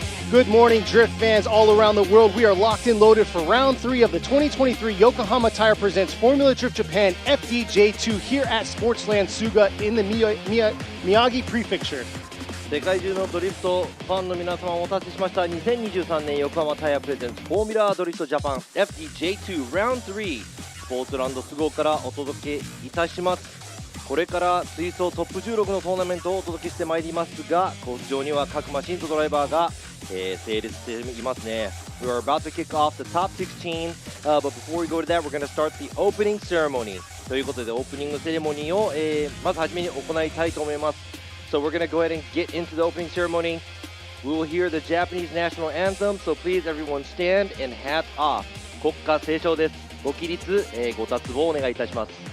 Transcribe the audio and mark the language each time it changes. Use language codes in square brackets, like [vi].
[en] Good morning, Drift fans all around the world. We are locked and loaded for round 3 of the 2023 Yokohama Tire Presents Formula Drift Japan FDJ2 here at SPORTSLAND SUGO in the MIYAGI Prefecture. [ja] 世界中のドリフトファンの皆様をお待たせしました。2023年横浜タイヤプレゼンツフォーミュラードリフトジャパン FDJ2 Round 3スポーツランドSUGOからお届けいたします。これから水槽トップ16のトーナメントをお届けしてまいりますが、コース上には各マシンとドライバーが、整列していますね。 [en] We are about to kick off the top 16, but before we go to that, we're going to start the opening ceremony. [ja] ということで、オープニングセレモニーを、まずはじめに行いたいと思います。 [en] So we're going to go ahead and get into the opening ceremony. We will hear the Japanese national anthem, so please everyone stand and hats off. [ja] 国歌斉唱です。ご起立、ご脱帽お願いいたします。